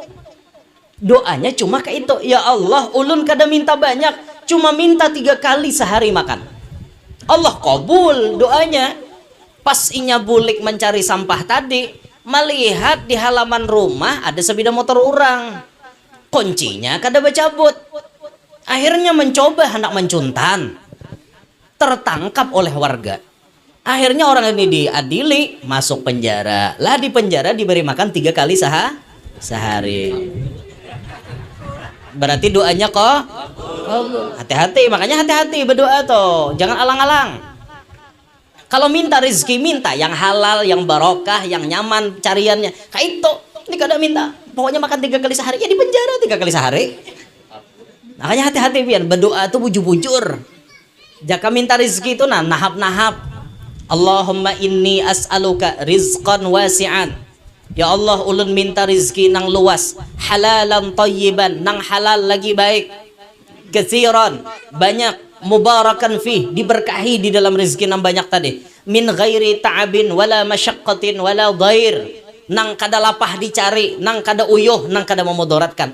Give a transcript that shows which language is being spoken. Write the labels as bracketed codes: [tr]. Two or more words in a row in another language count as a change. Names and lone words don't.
[bjn] Ya Allah, ulun kada minta banyak, cuma minta 3 kali sehari makan. [id] Allah kabul doanya. [bjn] Pas inya bulik mencari sampah tadi, melihat di halaman rumah ada sepeda motor orang, kuncinya kada bacabut. Akhirnya mencoba hendak mencuntan, [id] tertangkap oleh warga. Akhirnya orang ini diadili, masuk penjara. [bjn] Lah di penjara diberi makan 3 kali sehari. [id] Berarti doanya kok hati-hati, makanya hati-hati berdoa tuh, jangan alang-alang. Kalau minta rezeki, minta yang halal, yang barokah, yang nyaman cariannya. Kayak itu, ini kadang minta, pokoknya makan 3 kali sehari, ya di penjara 3 kali sehari. [bjn] Makanya hati-hati pian, berdoa tuh bujur-bujur. Jika minta rezeki itu nahap-nahap. [ar] Allahumma inni as'aluka rizqan wasi'an. Ya Allah, [bjn] ulun minta rezeki nang luas, [ar] halalan tayyiban, [bjn] nang halal lagi baik, katsiran, banyak, [ar] mubarakan fih, [bjn] diberkahi di dalam rezeki nang banyak tadi, [ar] min ghairi ta'abin wala masyaqqatin wala dhair, [bjn] nang kada lapah dicari, nang kada uyuh, nang kada memudaratkan.